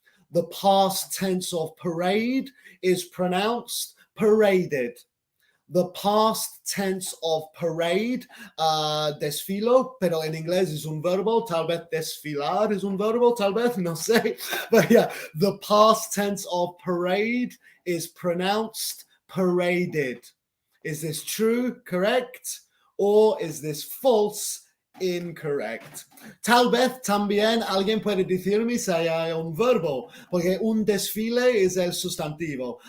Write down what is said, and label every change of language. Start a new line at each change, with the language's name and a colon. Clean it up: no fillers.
English: The past tense of parade is pronounced paraded. The past tense of parade,
Spanish: desfilo, pero en inglés es un verbo, tal vez desfilar es un verbo, tal vez, no sé.
English: But yeah, the past tense of parade is pronounced paraded. Is this true, correct? Or is this false, incorrect?
Spanish: Tal vez también alguien puede decirme si hay un verbo, porque un desfile es el sustantivo.